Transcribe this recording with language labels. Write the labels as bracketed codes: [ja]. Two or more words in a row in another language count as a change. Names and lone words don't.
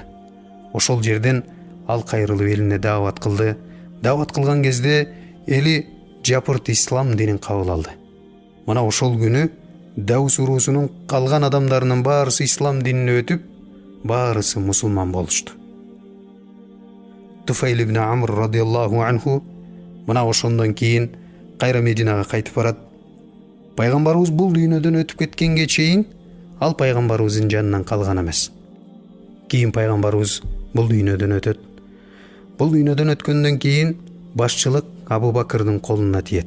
[ky] Ошол жерден ал кайрылып элине даават кылды. Даават кылган кезде эли жапырт ислам динин кабыл алды. Мына ошол күнү Даус уруусунун калган адамдарынын баарысы ислам динине өтүп, баарысы мусулман болушту. Туфайл ибн Амр [ar] رضي الله عنه [ky] мына ошондон кийин кайра Мединага кайтып барат. Пайгамбарыбыз бул дүйнөдөн өтүп кеткенге чейин ал пайгамбарыбыздын жанынан калган эмес. Кийин пайгамбарыбыз бул дүйнөдөн өтөт. Бул дүйнөдөн өткөндөн кийин башчылык Абу Бакырдын колуна тиет.